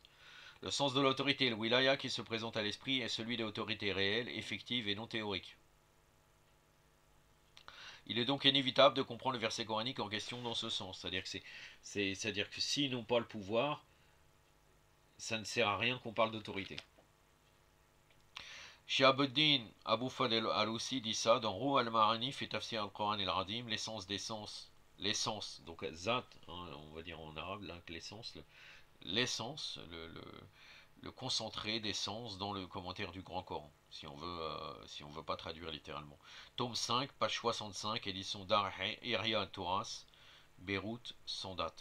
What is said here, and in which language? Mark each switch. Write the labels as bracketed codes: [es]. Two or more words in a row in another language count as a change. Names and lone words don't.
[fr] Le sens de l'autorité, le wilaya qui se présente à l'esprit, est celui de l'autorité réelle, effective et non théorique. Il est donc inévitable de comprendre le verset coranique en question dans ce sens. C'est-à-dire que s'ils n'ont pas le pouvoir, ça ne sert à rien qu'on parle d'autorité. Shihabuddin Abu Fadl al-Alousi dit ça dans Ruh al-Ma'ani fi tafsir al-Quran al-Radim, l'essence d'essence, l'essence, donc zat, hein, on va dire en arabe, l'essence, l'essence, le concentré d'essence dans le commentaire du Grand Coran, si on veut pas traduire littéralement. Tome 5, page 65, édition Dar Ihya Touras, Beyrouth, sans date.